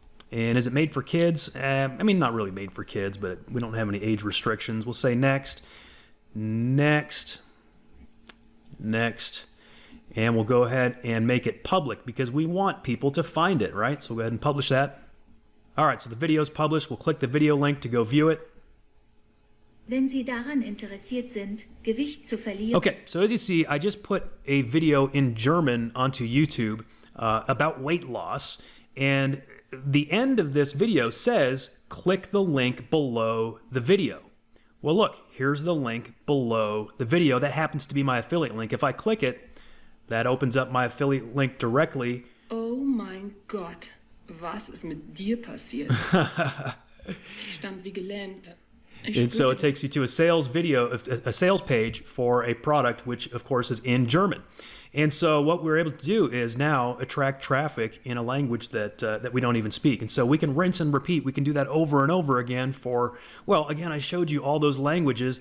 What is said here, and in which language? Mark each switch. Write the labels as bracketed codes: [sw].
[en] And is it made for kids? I mean, not really made for kids, but we don't have any age restrictions. We'll say next, next, next. And we'll go ahead and make it public, because we want people to find it, right? So we'll go ahead and publish that. All right, so the video is published. We'll click the video link to go view it. [de] Wenn Sie daran interessiert sind, Gewicht zu verlieren. [en] Okay, so as you see, I just put a video in German onto YouTube about weight loss, and the end of this video says, click the link below the video. Well, look, here's the link below the video. That happens to be my affiliate link. If I click it, that opens up my affiliate link directly. [de] Oh mein Gott, was ist mit dir passiert? Stand wie gelähmt. [en] And so it takes you to a sales video, a sales page for a product, which of course is in German. And so what we're able to do is now attract traffic in a language that we don't even speak. And so we can rinse and repeat. We can do that over and over again for, well, again, I showed you all those languages.